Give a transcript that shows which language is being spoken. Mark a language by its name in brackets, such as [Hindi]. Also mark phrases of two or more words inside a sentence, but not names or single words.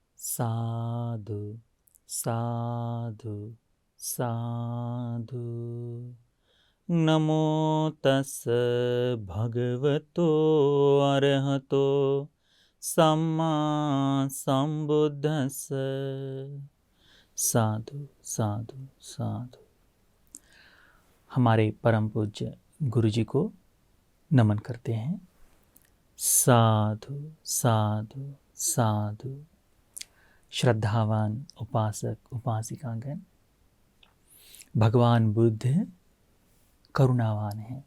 [Pali] साधु साधु साधु। नमो तस् भगवतो अरहतो सम्मा संबुद्धस्स। साधु साधु साधु। [Hindi] हमारे परम पूज्य गुरु जी को नमन करते हैं। [Pali] साधु साधु साधु। [Hindi] श्रद्धावान उपासक उपासिकागण, भगवान बुद्ध करुणावान हैं।